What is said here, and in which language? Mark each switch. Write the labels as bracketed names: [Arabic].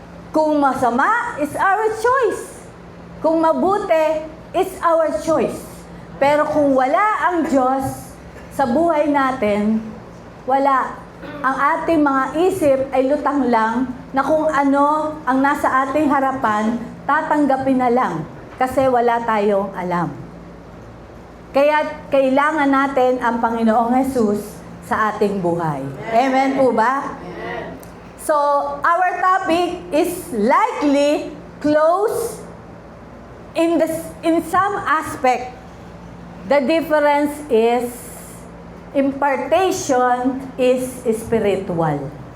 [Filipino] Kung masama, [English] it's our choice. [Filipino] Kung mabuti, [English] it's our choice. [Filipino] Pero kung wala ang Diyos sa buhay natin, wala. Ang ating mga isip ay lutang lang na kung ano ang nasa ating harapan, tatanggapin na lang kasi wala tayong alam. Kaya kailangan natin ang Panginoong Jesus sa ating buhay. Amen po ba? [English] So, our topic is likely close in some aspect. The difference is impartation is spiritual.